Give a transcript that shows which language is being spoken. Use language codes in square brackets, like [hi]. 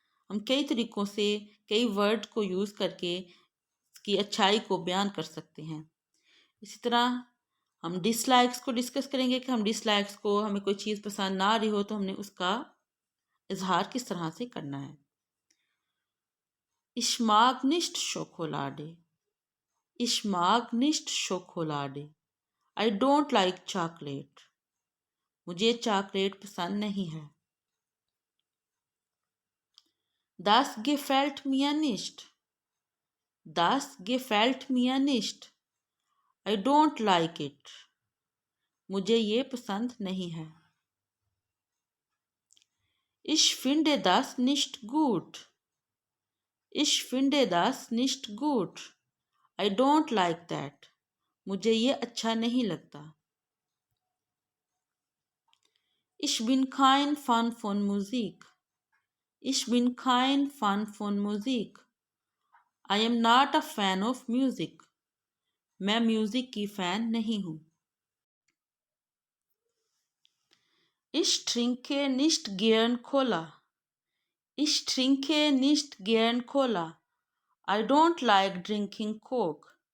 [hi] हम कई तरीकों से कई वर्ड को यूज़ करके इसकी अच्छाई को बयान कर सकते हैं। इसी तरह हम डिसलाइक्स को डिस्कस करेंगे कि हम डिसलाइक्स को, हमें कोई चीज़ पसंद ना आ रही हो तो हमने उसका इजहार किस तरह से करना है। [de] Ich mag nicht Schokolade। Ich mag nicht Schokolade, [en] I don't like chocolate। [hi] मुझे चॉकलेट पसंद नहीं है। [de] Das gefällt mir nicht। Das gefällt mir nicht, [en] I don't like it। [hi] मुझे ये पसंद नहीं है। [de] Ich finde das nicht gut। Ich finde das nicht gut, [en] I don't like that। [hi] मुझे ये अच्छा नहीं लगता। [de] Ich bin kein Fan von Musik। Ich bin kein Fan von Musik, [en] I am not a fan of music। [hi] मैं music की fan नहीं हूँ। [de] Ich trinke nicht gern Cola। Ich trinke nicht gern Cola, [en] I don't like drinking Coke।